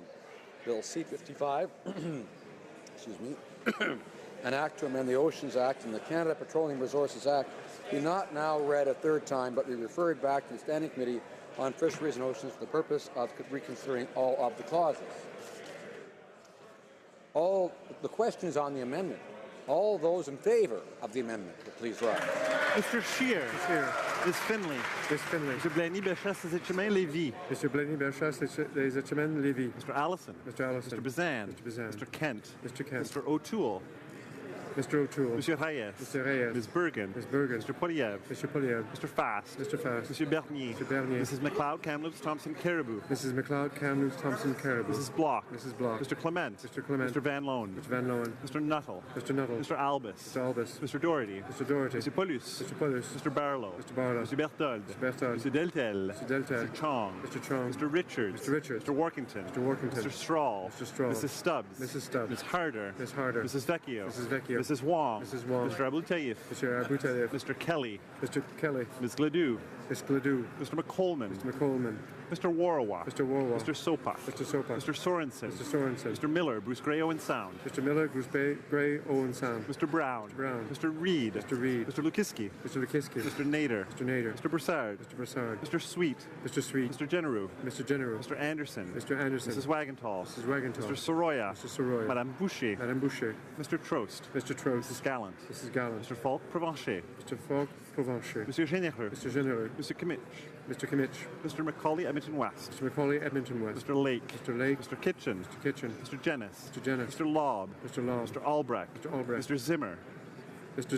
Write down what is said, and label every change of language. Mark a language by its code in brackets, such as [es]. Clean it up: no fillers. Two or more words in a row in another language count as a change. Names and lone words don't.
[en] Bill C-55, excuse me, an act to amend the Oceans Act and the Canada Petroleum Resources Act be not now read a third time, but be referred back to the Standing Committee on Fisheries and Oceans for the purpose of reconsidering all of the clauses. The question is on the amendment. All those in favour of the amendment, please rise. Mr. Scheer. Ms. Finley. Ms. Finley. Mr. Blaney-Bellechasse, Lévis. Mr. Blaney-Bellechasse, Lévis. Mr. Allison. Mr. Allison. Mr. Bazan. Mr. Bazan. Mr. Kent. Mr. Kent. Mr. O'Toole. Mr. O'Toole. Monsieur Reyes. Mr. Reyes. Ms. Bergen. Ms. Bergen. Mr. Poliev. Mr. Poliev. Mr. Fast. Mr. Fast. Monsieur Bernier. Mr. Bernier. Mrs. McLeod, Kamloops, Thompson, Caribou. Mrs. McLeod, Kamloops, Thompson, Caribou. Mrs. Block. Mrs. Block. Mr. Clement. Mr. Clement. Mr. Van Loan. Mr. Van Loan. Mr. Nuttall. Mr. Nuttall. Mr. Albus. Mr. Albus. Mr. Doherty. Mr. Doherty. Mr. Paulus. Mr. Paulus. Mr. Barlow. Mr. Barlow. Mr. Berthold. Mr. Berthold. Mr. Deltel. Mr. Deltel. Mr. Chong. Mr. Chong. Mr. Richards. Mr. Richards. Mr. Workington. Mr. Workington. Mr. Strahl. Mr. Strahl. Mrs. Stubbs. Mrs. Stubbs. Ms. Harder. Ms. Harder. Mrs. Vecchio. Mrs. Vecchio. Mrs. Wong. Mrs. Wong. Mr. Abou Taif. Mr. Abou Taif. Mr. Kelly. Mr. Kelly. Ms. Gladue. Ms. Gladue. Mr. McColeman. Mr. McColeman. Mr. Warwa. Mr. Warwa. Mr. Sopak. Mr. Sopak. Mr. Sorensen. Mr. Sorensen. Mr. Miller, Bruce Gray, Owen Sound. Mr. Miller, Bruce Gray, Owen Sound. Mr. Brown. Mr. Brown. Mr. Reed. Mr. Reed. Mr. Lukiski. Mr. Lukiski. Mr. Nader. Mr. Nader. Mr. Broussard. Mr. Broussard. Mr. Sweet. Mr. Sweet. Mr. Genereux. Mr. Genereux. Mr. Anderson. Mr. Anderson. Mrs. Wagenthal. Mrs. Wagenthal. Mr. Soroya. Mr. Soroya. Madame Boucher. Madame Boucher. Mr. Trost. Mr. Trost. Mrs. Gallant. Mrs. Gallant. Mr. Falk Provencher. Mr. Falk Provencher. Monsieur Généreux. Mr. Généreux. Mr. Kimmich. Mr. Kimmich. Mr. Macaulay, Edmonton West. Mr. Macaulay, Edmonton West. Mr. Lake. Mr. Lake. Mr. Kitchen. Mr. Kitchen. Mr. Jennis. Mr. Jennis. Mr. Lobb. Mr. Lobb. Mr. Albrecht. Mr. Albrecht. Mr. Zimmer.